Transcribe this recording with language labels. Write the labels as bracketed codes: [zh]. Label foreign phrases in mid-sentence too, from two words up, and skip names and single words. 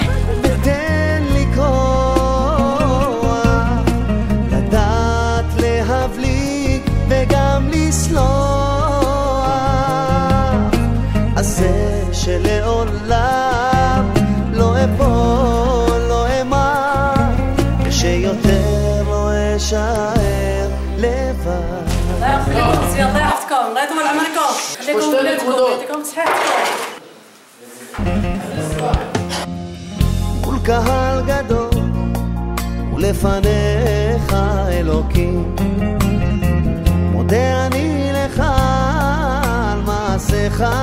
[he] ותן לי כוח לדעת להבליג וגם לסלוח, אז זה שלעולם לא אפול, לא אמר, ושיותר לא אשאר לבד. [ar] الله يحفظكم الله يحفظكم الله يطول عمركم خليكم ولادكم ويعطيكم صحتكم. [he] מול קהל גדול ולפניך אלוקים, מודה אני לך על מעשיך.